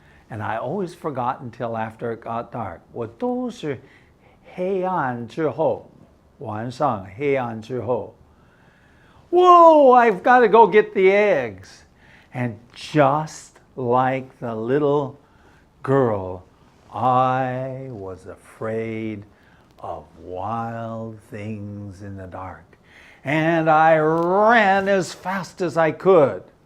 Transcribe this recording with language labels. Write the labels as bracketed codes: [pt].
[en] And I always forgot until after it got dark. [zh] 我都是黑暗之后，晚上黑暗之后。 [en] Whoa, I've got to go get the eggs. And just like the little girl, I was afraid of wild things in the dark. And I ran as fast as I could.